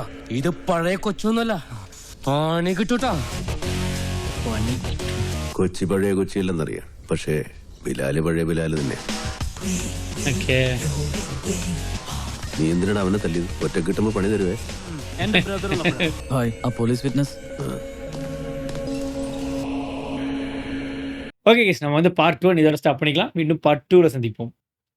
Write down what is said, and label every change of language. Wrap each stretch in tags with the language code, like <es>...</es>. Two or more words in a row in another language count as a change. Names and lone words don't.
<ml>ഇത് പഴയ കൊച്ചൊന്നുമല്ല, പണി കിട്ടൂട്ടാ. കൊച്ചി പഴയ കൊച്ചിയില്ലെന്നറിയാം, പക്ഷേ ബിലാല് പഴയ ബിലാല് തന്നെ. നീ എന്തിനാണ് അവനെ തല്ലിയത്? ഒറ്റ കിട്ടുമ്പോ പണി തരുവേ.</ml> <en>police witness. okay guys,</en> <ta>நம்ம வந்து பார்ட் 1 இதோட ஸ்டாப் பண்ணிக்கலாம். மீண்டும் பார்ட் 2ல சந்திப்போம்.</ta>